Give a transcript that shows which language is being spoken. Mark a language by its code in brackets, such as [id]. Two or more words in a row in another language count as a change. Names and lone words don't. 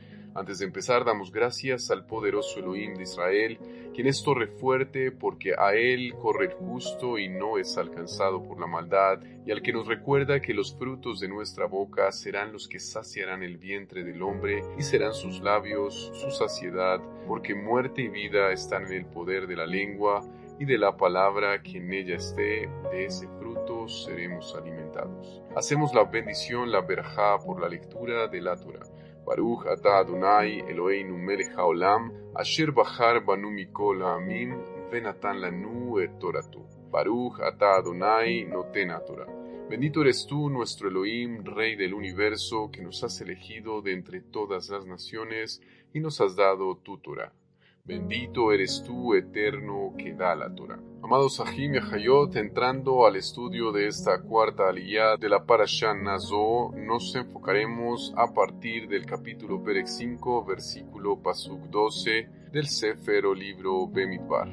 [es] Antes de empezar, damos gracias al poderoso Elohim de Israel, quien es torre fuerte porque a él corre el justo y no es alcanzado por la maldad, y al que nos recuerda que los frutos de nuestra boca serán los que saciarán el vientre del hombre y serán sus labios su saciedad, porque muerte y vida están en el poder de la lengua y de la palabra que en ella esté, de ese fruto seremos alimentados. Hacemos la bendición, la berajá, por la lectura de la Torah. [he] ברוך אתה אדני אלהינו מלך העולם, אשר בחר בנו מכל העמים, ונתן לנו את תורתו. ברוך אתה אדני נותן תורה. [es] Bendito eres tú, nuestro Elohim, Rey del universo, que nos has elegido de entre todas las naciones y nos has dado tu Torah. Bendito eres tú, Eterno, que da la Torah. Amados Ahim y Ahayot, entrando al estudio de esta cuarta aliyá de la parashá Nazo, nos enfocaremos a partir del capítulo Perek 5, versículo Pasuk 12 del Sefer o libro Bemidbar.